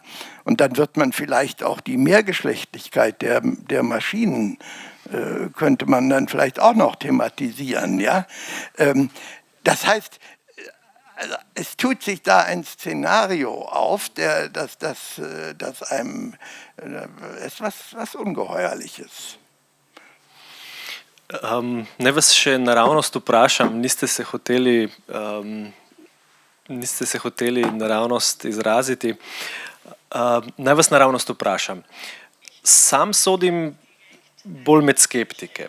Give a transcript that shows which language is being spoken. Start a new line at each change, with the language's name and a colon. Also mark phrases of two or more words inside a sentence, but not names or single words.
German: Und dann wird man vielleicht auch die Mehrgeschlechtlichkeit der Maschinen könnte man dann vielleicht auch noch thematisieren, ja. Das heißt, also es tut sich da ein Szenario auf, das einem ist was Ungeheuerliches.
Slovenian: Ne vas še naravnost vprašam, niste se hoteli naravnost izraziti. Naj vas naravnost vprašam. Sam sodim bolj med skeptike.